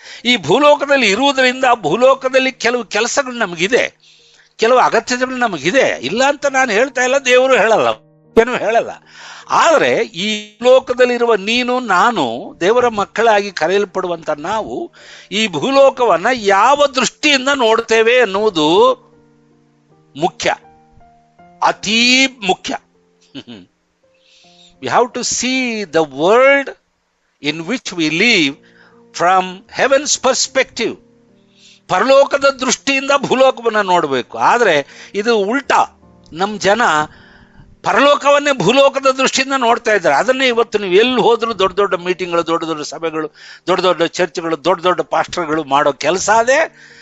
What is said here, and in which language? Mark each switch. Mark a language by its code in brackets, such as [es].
[kn] ಈ ಭೂಲೋಕದಲ್ಲಿ ಇರುವುದರಿಂದ ಭೂಲೋಕದಲ್ಲಿ ಕೆಲವು ಕೆಲಸಗಳು ನಮಗಿದೆ, ಕೆಲವು ಅಗತ್ಯತೆಗಳು ನಮಗಿದೆ, ಇಲ್ಲ ಅಂತ ನಾನು ಹೇಳ್ತಾ ಇಲ್ಲ, ದೇವರು ಹೇಳಲ್ಲ, ಏನು ಹೇಳಲ್ಲ. ಆದರೆ ಈ ಲೋಕದಲ್ಲಿರುವ ನೀನು, ನಾನು, ದೇವರ ಮಕ್ಕಳಾಗಿ ಕರೆಯಲ್ಪಡುವಂತ ನಾವು ಈ ಭೂಲೋಕವನ್ನ ಯಾವ ದೃಷ್ಟಿಯಿಂದ ನೋಡ್ತೇವೆ ಎನ್ನುವುದು ಮುಖ್ಯ, ಅತೀ ಮುಖ್ಯ. [en] We have to see the world in which we live from heaven's perspective. [kn] ಪರಲೋಕದ ದೃಷ್ಟಿಯಿಂದ ಭೂಲೋಕವನ್ನು ನೋಡಬೇಕು. ಆದರೆ ಇದು ಉಲ್ಟಾ. ನಮ್ಮ ಜನ ಪರಲೋಕವನ್ನೇ ಭೂಲೋಕದ ದೃಷ್ಟಿಯಿಂದ ನೋಡ್ತಾ ಇದ್ದಾರೆ. ಅದನ್ನೇ ಇವತ್ತು ನೀವು ಎಲ್ಲಿ ಹೋದ್ರು ದೊಡ್ಡ ದೊಡ್ಡ ಮೀಟಿಂಗ್ಗಳು, ದೊಡ್ಡ ದೊಡ್ಡ ಸಭೆಗಳು, ದೊಡ್ಡ ದೊಡ್ಡ ಚರ್ಚ್ಗಳು, ದೊಡ್ಡ ದೊಡ್ಡ ಪಾಸ್ಟರ್ಗಳು ಮಾಡೋ ಕೆಲಸ ಅದೇ.